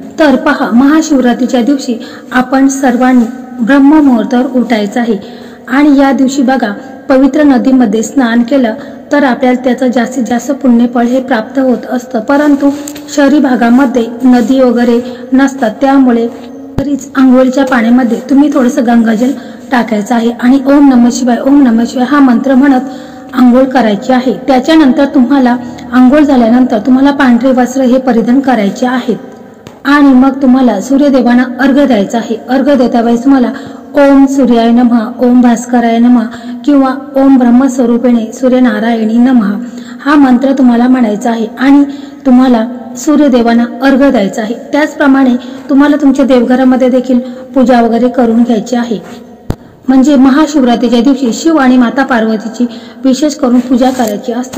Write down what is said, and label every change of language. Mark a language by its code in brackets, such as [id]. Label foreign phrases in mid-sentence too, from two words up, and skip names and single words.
[mr] तर पहा, महाशिवरात्रीच्या दिवशी आपण सर्वांनी ब्रह्ममुहूर्तावर उठायचं आहे आणि या दिवशी बघा, पवित्र नदीमध्ये स्नान केलं तर आपल्याला त्याचं जास्तीत जास्त पुण्यफळ हे प्राप्त होत असतं. परंतु शहरी भागामध्ये नदी वगैरे नसतात, त्यामुळे तरीच आंघोळीच्या पाण्यामध्ये तुम्ही थोडंसं गंगाजल टाकायचं आहे आणि [sa] ओम नमः शिवाय, ओम नमः शिवाय [mr] हा मंत्र म्हणत आंघोळ करायची आहे. त्याच्यानंतर तुम्हाला आंघोळ झाल्यानंतर तुम्हाला पांढरे वस्त्र हे परिधान करायचे आहेत आणि मग तुम्हाला सूर्यदेवांना अर्घ्य द्यायचा आहे. अर्घ्य देता वेळेस तुम्हाला [sa] ओम सूर्याय नमः, ओम भास्कराय नमः किंवा ओम ब्रह्मस्वरूपिणे सूर्यनारायणी नमः [mr] हा मंत्र तुम्हाला म्हणायचा आहे आणि तुम्हाला सूर्यदेवांना अर्घ्य द्यायचा आहे. त्याचप्रमाणे तुम्हाला तुमच्या देवघरामध्ये देखील पूजा वगैरे करून घ्यायची आहे. म्हणजे महाशिवरात्रीच्या दिवशी शिव आणि माता पार्वतीची विशेष करून पूजा करायची असते.